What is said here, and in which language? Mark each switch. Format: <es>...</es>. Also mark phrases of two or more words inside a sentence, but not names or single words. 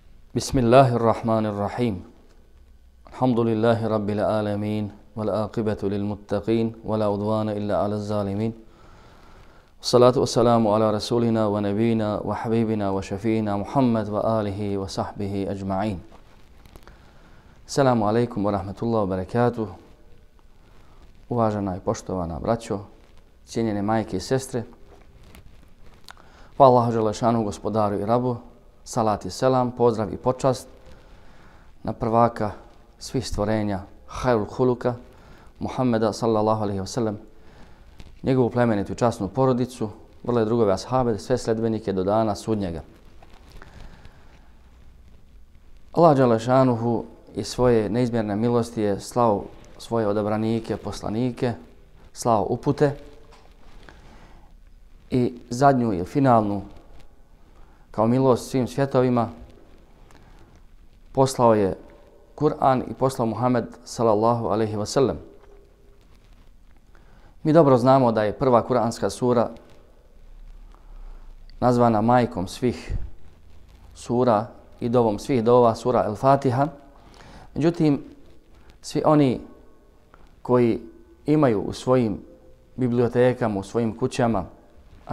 <ar>بسم الله الرحمن الرحيم. الحمد لله رب العالمين. والعاقبة للمتقين. ولا عدوان إلا على الظالمين. الصلاة والسلام على رسولنا ونبينا وحبيبنا وشفيعنا محمد وآله وصحبه أجمعين. السلام عليكم ورحمة الله وبركاته.</ar> <bs>Uvažena i poštovana braćo, cijenjene majke i sestre, pa</bs> <ar>الله جل شأنه,</ar> <bs>gospodaru i rabu, salat i selam, pozdrav i počast na prvaka svih stvorenja,</bs> <ar>خير الخلق,</ar> <bs>Muhammeda</bs> <ar>صلى الله عليه وسلم,</ar> <bs>njegovu plemenitu i časnu porodicu, vrle drugove ashabe, sve sledbenike do dana sudnjega.</bs> <ar>الله جل شأنه</ar> <bs>i svoje neizmjerne milosti je slao svoje odabranike, poslanike, slao upute i zadnju ili finalnu kao milost svim svjetovima poslao je Kur'an i poslao Muhammed</bs> <ar>صلى الله عليه وسلم.</ar> <bs>Mi dobro znamo da je prva kuranska sura nazvana majkom svih sura i dovom svih dova, sura El-Fatiha. Međutim, svi oni koji imaju u svojim bibliotekama, u svojim kućama, a</bs>